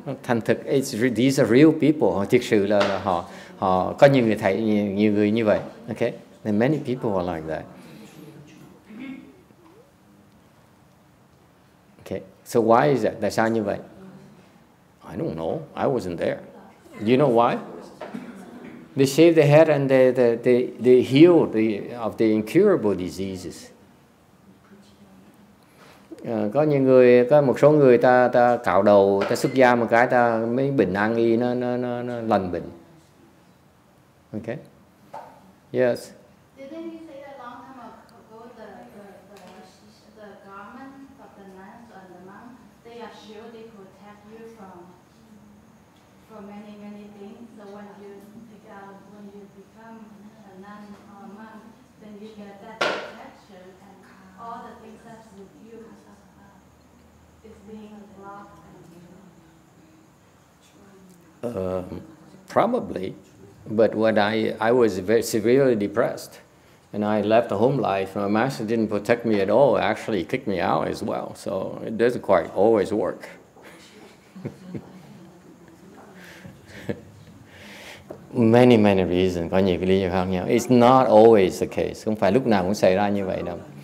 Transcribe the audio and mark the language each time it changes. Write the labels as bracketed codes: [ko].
[vi] Thành thực, [en] these are real people. [vi] Họ thực sự là họ có nhiều người thầy, nhiều người như vậy. [en] Okay, and many people are like that. Okay, so why is that? [vi] Tại sao như vậy? [en] I don't know. I wasn't there. You know why? They shave their head and they heal of the incurable diseases. [vi] Có những người, có một số người ta cạo đầu, ta xuất gia một cái, ta mấy bệnh nan y nó lành bệnh. [en] Okay. Yes. Didn't you say that long time ago the garment of the nuns or the monks, they are sure they protect you from many things. So when you become a nun or a monk, then you get that protection and all the things that's with you is being blocked. Probably, but when I was very severely depressed, and I left the home life. My master didn't protect me at all. Actually, kicked me out as well. So it doesn't quite always work. Many reasons, [vi] có nhiều cái lý do khác nhau. [en] It's not always the case. [vi] Không phải lúc nào cũng xảy ra như vậy đâu.